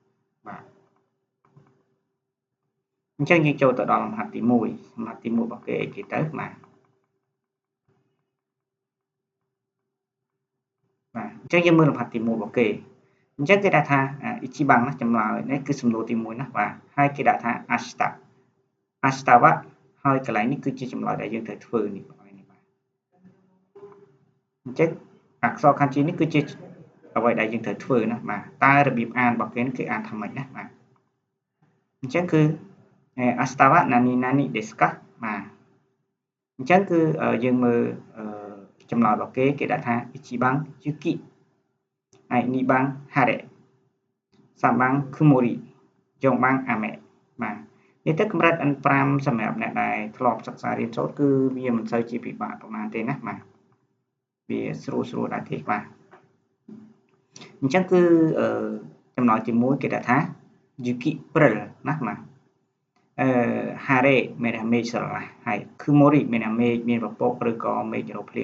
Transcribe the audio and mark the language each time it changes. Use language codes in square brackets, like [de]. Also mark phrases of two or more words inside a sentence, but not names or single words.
[km] អញ្ចឹងយើងចូលទៅដល់លំហាត់ទី1លំហាត់ទី1របស់គេគេទៅបាទអញ្ចឹងយើងមើលលំហាត់ទី1របស់គេអញ្ចឹងគេដាក់ថា1番ណាចម្លើយនេះគឺសំណួរទី1ណាបាទហើយគេដាក់ថា [ja] 明日は [km] ហើយកន្លែងនេះគឺជាចម្លើយដែលយើងត្រូវធ្វើនេះបាទ អញ្ចឹងអក្សរ kanji នេះគឺជាអ្វីដែលយើងត្រូវធ្វើណាបាទតើរបៀបអានរបស់គេគឺអាន ថាម៉េចណាបាទអញ្ចឹងគឺ [ja] 明日は何々ですか [km] បាទអញ្ចឹងគឺយើងមើលចម្លើយរបស់គេដាក់ថា [ja] 1 番雪 [km] ហើយ [ja] 2 番晴れ3番曇り4番雨 [km] បាទនេះទៅកម្រិត N5 សម្រាប់អ្នកដែលធ្លាប់សិក្សារៀនសូត្រគឺវាមិនសូវជា ពិបាកប្រហែលទេណាបាទវាស្រួលដែរទេបាទអញ្ចឹងគឺចំណុចទី1គេដាក់ថា Yuki Pril ណាបាទHare មានមេឃស្រឡះហើយ Kumori មានមេឃមានពពកឬក៏មេឃរោភ្លៀង